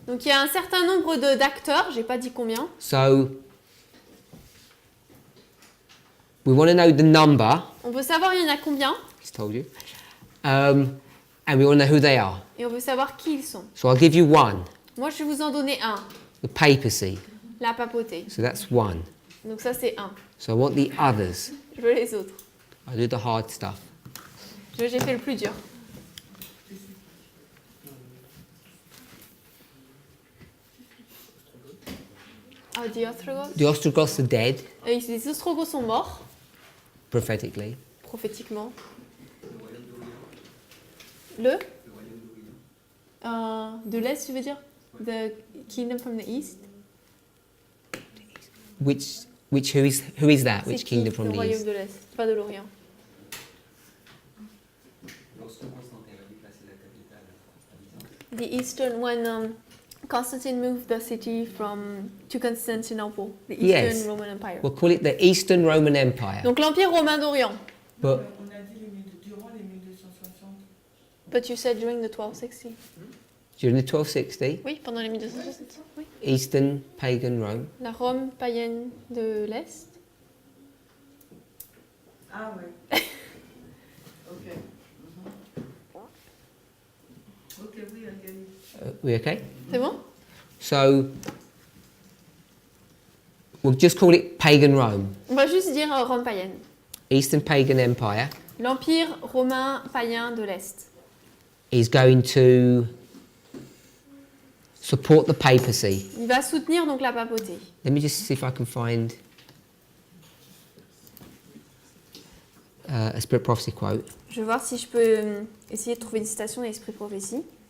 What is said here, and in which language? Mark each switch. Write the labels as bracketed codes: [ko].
[fr] Donc il y a un certain nombre d'acteurs, j'ai pas dit combien. [en] So we want to know the number. [fr] On veut savoir il y en a combien [en] Just told you. And we want to know who they are. [fr] et on veut savoir qui ils sont. [en] So I'll give you one, [fr] Moi je vais vous en donner un, [en] the papacy. [fr] la papauté. [en] So that's one. [fr] Donc ça c'est un. [en] So I want the others. [fr] Je veux les autres. [en] I'll do the hard stuff. [fr] J'ai fait le plus dur. [en] Ah, the Ostrogoths. The Ostrogoths are dead, [fr] Et les Ostrogoths sont morts, [en] prophetically. [fr] prophétiquement. Le royaume d'Orient. Le Le royaume d'Orient. De l'Est, tu veux dire? [en] The kingdom from the East. Who is that? [fr] C'est [en] Which [fr] qui, [en] kingdom from [fr] le [en] the [fr] royaume [en] east? [fr] de l'Est, pas de l'Orient. Lorsque Constantin a déplacé la capitale à Byzance, [en] The Eastern, when Constantine moved the city to Constantinople, the Eastern Yes. Roman Empire. We'll call it the Eastern Roman Empire. [fr] Donc l'Empire romain d'Orient. [en] But [fr] On a dit durant les 1260. [en] But you said during the 1260. during the 1260, [fr] Oui, pendant les 1260. Oui. [en] Eastern pagan Rome. [fr] La Rome païenne de l'Est. Ah ouais. Ok. Ok, oui, ok. [en] We okay? [fr] C'est bon? [en] So we'll just call it pagan Rome. [fr] On va juste dire Rome païenne. [en] Eastern pagan empire [fr] L'Empire romain païen de l'Est. [en] is going to support the papacy. [fr] Il va soutenir donc la papauté. [en] Let me just see if I can find a Spirit Prophecy quote. [fr] Je vais voir si je peux essayer de trouver une citation d'Esprit Prophétie.